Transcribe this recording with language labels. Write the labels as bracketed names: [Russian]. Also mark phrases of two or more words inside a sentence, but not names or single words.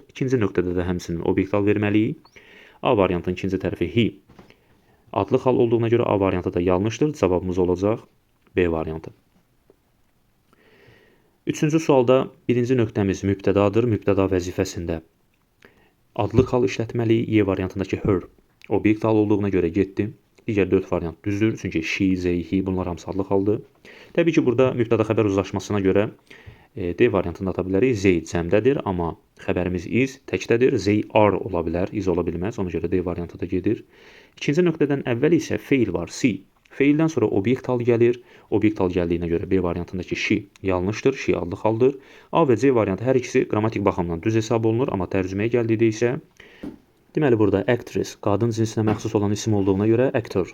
[Azerbaijani] İkinci nöqtədə də həmçinin obyekt hal verməliyik. A variantının ikinci tərəfi he adlıq hal olduğuna görə A variantı da yanlışdır. Cavabımız olacaq B variantı. Üçüncü sualda birinci nöqtəmiz mübtədadır. Mübtəda vəzifəsində adlıq hal işlətməliyik. Y variantındakı her obyekt hal olduğuna görə getdi. Digər 4 variant düzdür. Çünki she, they, he bunlar hamısı adlıq haldır. Təbii ki, burada mübtəda xəbər uzlaşmasına görə D variantında ata bilərik. They cəmdədir, amma xəbərimiz is təkdədir. [English] They are [Azerbaijani] ola bilər, is ola bilməz. Ona görə D variantı da gedir. İkinci nöqtədən əvvəl isə feil var, see. Feildən sonra obyektal gəlir. Obyektal gəldiyinə görə B variantındakı she yanlışdır, she adlı haldır. A və C variantı hər ikisi qrammatik baxımdan düz hesab olunur, amma tərcüməyə gəldikdə isə deməli burada actress qadın cinsinə məxsus olan isim olduğuna görə actor.